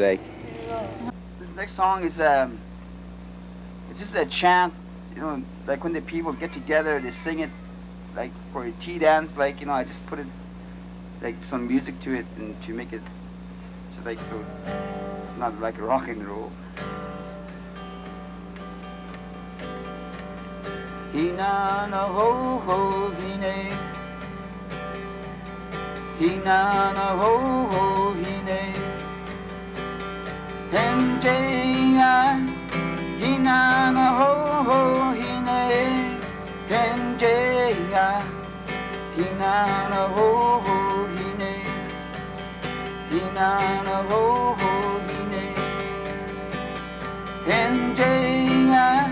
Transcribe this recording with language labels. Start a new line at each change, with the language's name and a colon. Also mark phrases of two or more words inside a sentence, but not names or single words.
English: Like this next song is it's just a chant, like when the people get together, they sing it, like for a tea dance. Like I just put it like some music to it and to make it so not like rock and roll. Hina na ho ho hine, hina na ho ho hine, henjeya, hina na ho ho hine, henjeya, hina na ho ho hine, hina na ho ho hine, henjeya.